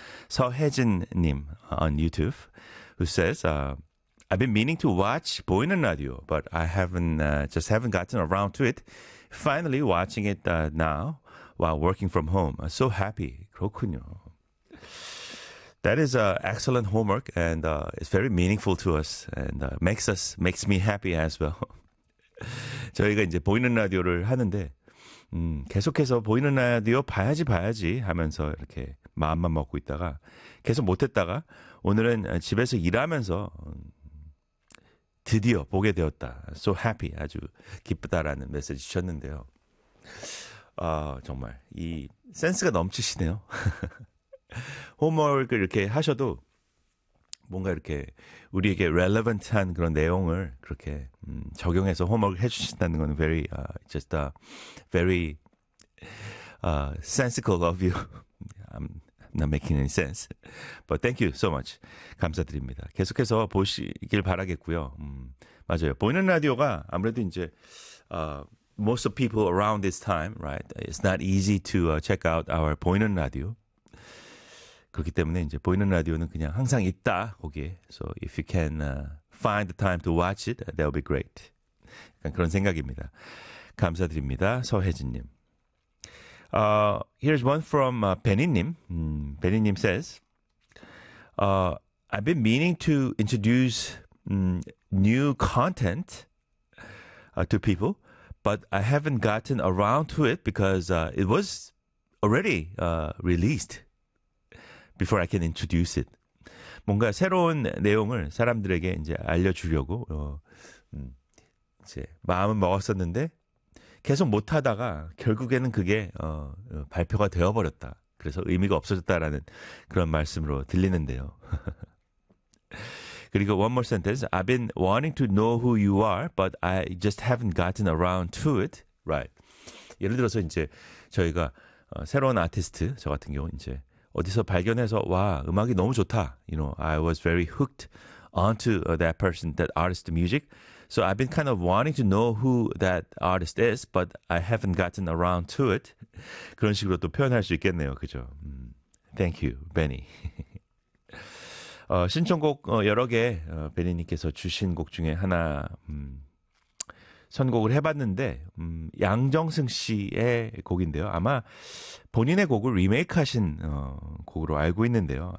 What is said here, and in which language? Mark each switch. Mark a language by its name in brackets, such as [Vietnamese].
[English] 서혜진님 on YouTube, who says, I've been meaning to watch 보이는 라디오, but I just haven't gotten around to it. Finally watching it now while working from home. So happy. [Korean] 그렇군요. [English] That is an excellent homework, and it's very meaningful to us, and makes me happy as well. [Korean] 저희가 이제 보이는 라디오를 하는데 계속해서 보이는 라디오 봐야지 하면서 이렇게 마음만 먹고 있다가 계속 못했다가 오늘은 집에서 일하면서 드디어 보게 되었다. [English] So happy, [Korean] 아주 기쁘다라는 메시지 주셨는데요. 정말 이 센스가 넘치시네요. 홈워크를 이렇게 하셔도 뭔가 이렇게 우리에게 relevant한 그런 내용을 그렇게 적용해서 홈워크를 해주신다는 건 [English] very just a very sensical of you. I'm not making any sense, but thank you so much. [Korean] 감사드립니다. 계속해서 보시길 바라겠고요. 맞아요. 보이는 라디오가 아무래도 이제 [English] most of people around this time, right? It's not easy to check out our 보이는 라디오. [Korean] 그렇기 때문에 이제 보이는 라디오는 그냥 항상 있다 거기에. [English] So if you can find the time to watch it, that'll be great. [Korean] 약간 그런 생각입니다. 감사드립니다, 서혜진님. [English] Here's one from Benny님. Benny님 says, I've been meaning to introduce new content to people, but I haven't gotten around to it because it was already released. Before I can introduce it. [Korean] 뭔가 새로운 내용을 사람들에게 이제 알려주려고, 이제 마음은 먹었었는데 계속 못하다가 결국에는 그게, 발표가 되어버렸다. 그래서 의미가 없어졌다라는 그런 말씀으로 들리는데요. 그리고 [English] one more sentence. I've been wanting to know who you are, but I just haven't gotten around to it. Right. [Korean] 예를 들어서 이제 저희가 새로운 아티스트, 저 같은 경우 이제 어디서 발견해서 와 음악이 너무 좋다. [English] You know, I was very hooked onto that person, that artist's music. So I've been kind of wanting to know who that artist is, but I haven't gotten around to it. [Korean] 그런 식으로 또 표현할 수 있겠네요. 그죠? [English] Thank you, Benny. [Korean] 신청곡 여러 개 베니님께서 주신 곡 중에 하나 선곡을 해봤는데 양정승 씨의 곡인데요. 아마 본인의 곡을 리메이크하신 곡으로 알고 있는데요.